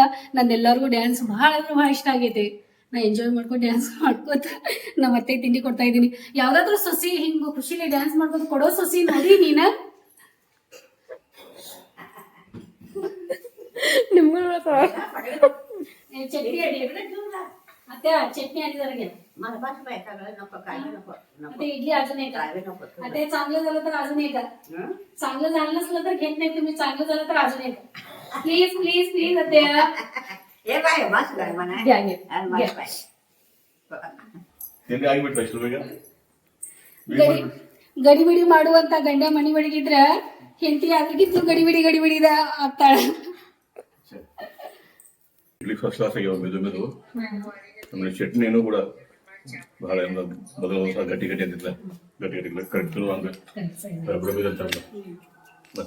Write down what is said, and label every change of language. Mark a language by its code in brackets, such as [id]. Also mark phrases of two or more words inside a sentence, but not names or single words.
[kn] ನಂದೆಲ್ಲರಿಗೂ ಡ್ಯಾನ್ಸ್ ಭಾಳ ಅಂದ್ರೆ ಭಾಳ ಇಷ್ಟ ಆಗೈತಿ. ನಾ ಎಂಜಾಯ್ ಮಾಡ್ಕೊಂಡು ಡ್ಯಾನ್ಸ್ ಮಾಡ್ಕೋತ ನಮ್ಮ ಅತ್ತೆ ತಿಂಡಿ ಕೊಡ್ತಾ ಇದ್ದೀನಿ. ಯಾವ್ದಾದ್ರು ಸೊಸಿ ಹಿಂಗ ಖುಷಿಲಿ ಡ್ಯಾನ್ಸ್ ಮಾಡ್ಕೊಂಡು ಕೊಡೋ ಸೊಸಿ ನೋಡಿ ನೀನ. ನಿಮ್ಗೂ ಚಟ್ನಿ ಅಡಿ ಅತ್ತೆ [mr] चटणी आणि जरा घ्या मला बस बाय सगळं नको काय नको नको आता इडली अजून एक काय नको आता चांगलं झालं तर अजून एक हं? चांगलं झालं नसलं तर घेत नाही तुम्ही चांगलं झालं तर अजून एक [en] please please please [mr] अते हे बाय बस बाय म्हणा घ्या घ्या आणि बस बाय [kn] ತಿಂಡಿ ಆಗಿಬಿಟ್ಟ ಇಷ್ಟು ಬೇಗ ಗಡಿ ಗಡಿಬಿಡಿ ಮಾಡುವಂತ ಗಂಡ ಮನಿ ಒಳಗಿದ್ರ ಹೆಂಡತಿ ಆಗಿದ್ದು ಗಡಿಬಿಡಿ ಆಗ್ತಾಳ ಇಡ್ಲಿ [en] first class [kn] ಆಗ್ಯಾವ ಮೆದು ಮೆದು ಆಮೇಲೆ ಚಟ್ನಿನೂ ಕೂಡ ಬಹಳ ಮೊದಲು ಹೊಸ ಗಟ್ಟಿ ಅಂತಿಲ್ಲ ಗಟ್ಟಿ ಕರೆಕ್ಟ್ ಹಂಗ ಬಡಬಡ ಅಂತ ಮಸ್ತ್